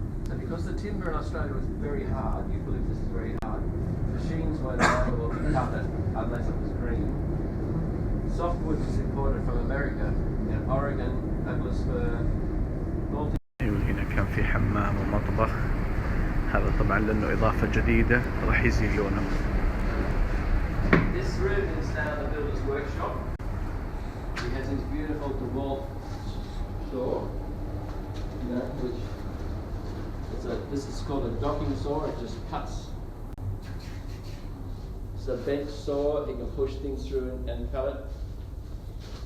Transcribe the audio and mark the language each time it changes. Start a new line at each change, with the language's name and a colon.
English: And because the timber in Australia was very hard, you believe this is very hard, machines weren't able to cut it unless it was green. Softwood was imported from America, Oregon, Douglas fir, Baltic.
Arabic: هنا كان في حمام ومطبخ. هذا طبعا لأنه إضافة جديدة راح يزيد لونه.
English: This room is now the builder's workshop. He has his beautiful DeWalt saw, which this is called a docking saw. It just cuts. It's a bench saw. He can push things through and cut it.